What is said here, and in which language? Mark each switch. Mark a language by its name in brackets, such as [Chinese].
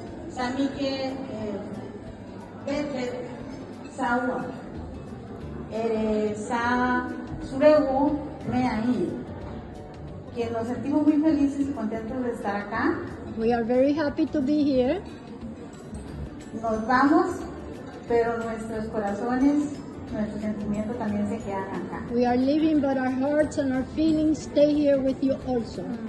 [Bribri] Samike Bete Sawa Sa Suregu Meaí, [Spanish] que nos sentimos muy felices y contentos de estar acá. [English] We are very happy to be here. [Spanish] Nos vamos, pero nuestros corazones, nuestros sentimientos también se quedan acá. [English] We are leaving, but our hearts and our feelings stay here with you also.